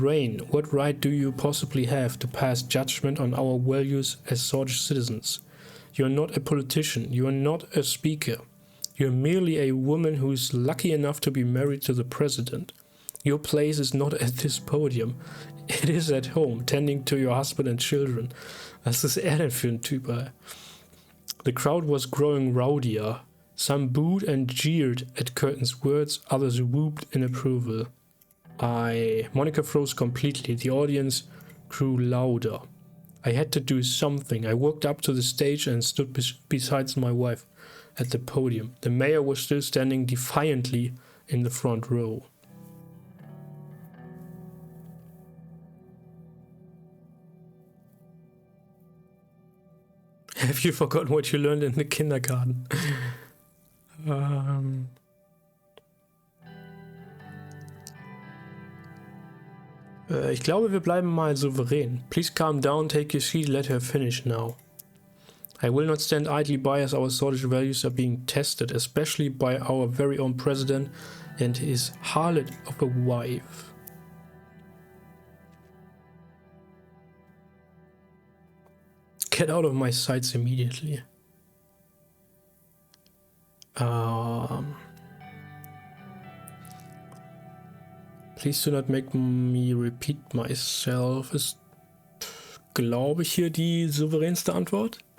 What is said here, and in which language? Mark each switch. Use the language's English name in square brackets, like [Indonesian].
[English] Rayne, what right do you possibly have to pass judgment on our values as Swedish citizens? You are not a politician. You are not a speaker. You are merely a woman who is lucky enough to be married to the President. Your place is not at this podium. It is at home, tending to your husband and children. [German] Was ist er denn für ein Typ, ey? [English] The crowd was growing rowdier. Some booed and jeered at Curtin's words, others whooped in approval. Monica froze completely. The audience grew louder. I had to do something. I walked up to the stage and stood beside my wife at the podium. The mayor was still standing defiantly in the front row. Have you forgotten what you learned in the kindergarten? [German] Ich glaube, wir bleiben mal souverän. [English] Please calm down, take your seat, let her finish now. I will not stand idly by as our Swedish values are being tested, especially by our very own president and his harlot of a wife. Get out of my sights immediately. Please do not make me repeat myself. [German] Ist, glaube ich, hier die souveränste Antwort?